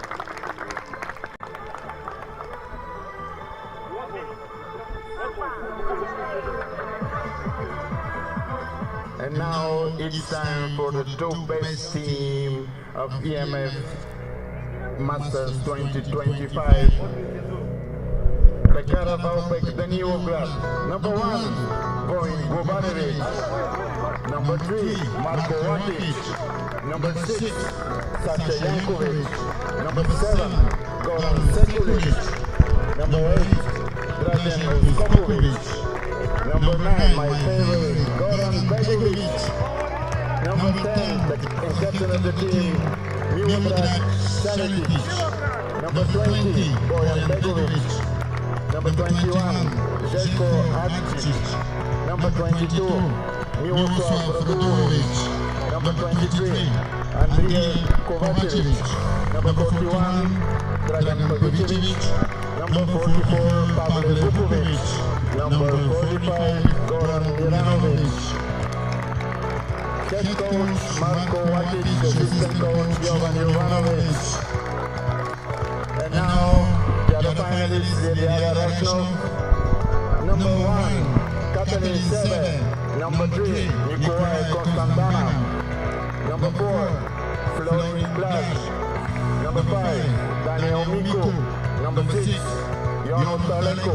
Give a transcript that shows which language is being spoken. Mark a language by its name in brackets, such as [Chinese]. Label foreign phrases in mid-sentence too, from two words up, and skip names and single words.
[English] And now it's time for the two best team of E.M.F Masters 2025. The Carabao pick the new club. Number 1, Bojan Bobanovic. Number 3, Marko Vatic. Number 6, Saša Jankovic. Number 7, Goran Sekulic. Number 8, Dragan Uskokovic. Number 9, my favorite, Goran Begovic. Number 10, the captain of the team, Miodrag Salitic. Number 20, Bojan Begovic. Number 21, Željko Adčić. Number 22, Miroslav Radulović. Number 23, Andrija Kovačević. Number 41, Dragan Pavićević. Number 44, Pavel Vuković. Number 45, Goran Miranović. Head coach, Marko Vatic. Assistant coach, Jovan Jovanović. And now, the finalists, Lilia Rashnov. Number 1, Katalin Sebe. Number 3, Nikolai Konstantanov. Number 4, Florin Blaž. Number 5, Daniel Miku. Number 6, Jono Taleko.